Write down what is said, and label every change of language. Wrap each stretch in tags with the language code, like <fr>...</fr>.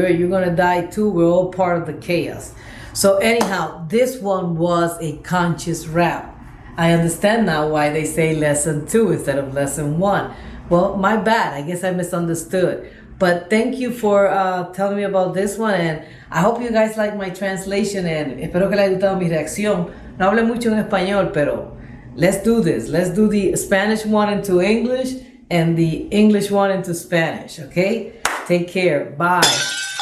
<en>You're going to die too, we're all part of the chaos. So anyhow, this one was a conscious rap. I understand now why they say lesson 2 instead of lesson 1. Well, my bad. I guess I misunderstood. But thank you for telling me about this one. And I hope you guys like my translation.</en> <es>And espero que les haya gustado mi reacción. No hablé mucho en español, pero let's do this.</es> <en>Let's do the Spanish one into English and the English one into Spanish. Okay? Take care. Bye.</en>